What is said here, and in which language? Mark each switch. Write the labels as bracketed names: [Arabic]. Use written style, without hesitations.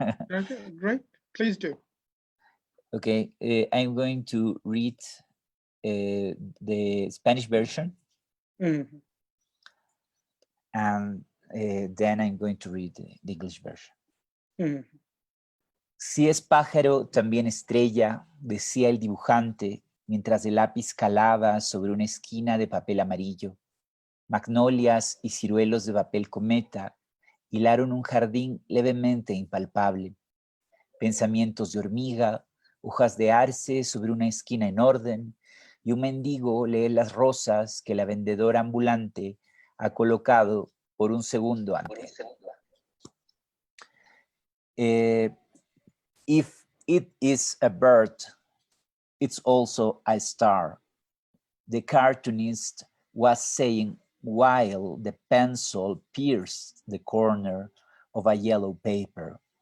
[English] Okay, great. Please do. Okay, I'm going to read the Spanish version. And then I'm going to read the English version. [Spanish] Si es pájaro, también estrella, decía el dibujante, mientras el lápiz calaba sobre una esquina de papel amarillo. Magnolias y ciruelos de papel cometa hilaron un jardín levemente impalpable. Pensamientos de hormiga, hojas de arce sobre una esquina en orden, y un mendigo lee las rosas que la vendedora ambulante ha colocado por un segundo antes. [English] If it is a bird, it's also a star. The cartoonist was saying while the pencil pierced the corner of a yellow paper.